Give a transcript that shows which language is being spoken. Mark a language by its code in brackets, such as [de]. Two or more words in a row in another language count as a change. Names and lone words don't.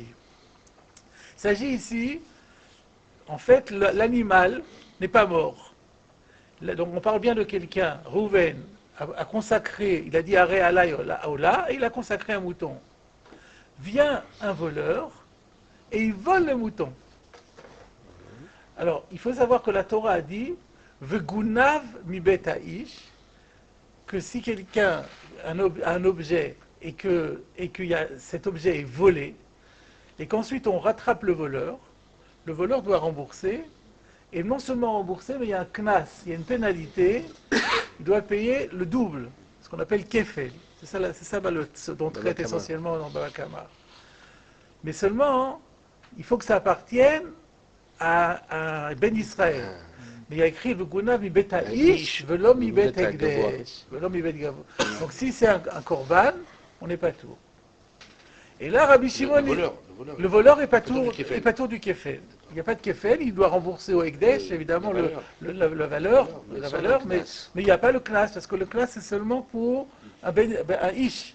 [fr] Il s'agit ici, en fait, l'animal n'est pas mort. Donc on parle bien de quelqu'un, Rouven, a consacré, il a dit [he] הרי עלי עולה, [fr] et il a consacré un mouton. Vient un voleur, et il vole le mouton. Alors, il faut savoir que la Torah a dit, [he] וגנב מבית האיש, [fr] que si quelqu'un a un objet, et que cet objet est volé, et qu'ensuite on rattrape le voleur doit rembourser, et non seulement rembourser, mais il y a un knas, il y a une pénalité, il doit payer le double, ce qu'on appelle kefel. C'est ça ce dont traite essentiellement dans Baba Kama. Mais seulement, il faut que ça appartienne à Ben Israël. Mais il y a écrit le [he] גונב מבית האיש ולא מבית הקדש. [fr] Donc si c'est un korban, on n'est pas tout. Et là, Rabbi Shimon, le voleur est pas tour du kefel. Il n'y a pas de kefel, il doit rembourser au Ekdesh, évidemment, la valeur, mais il n'y a pas le knas, parce que le knas, c'est seulement pour un ish.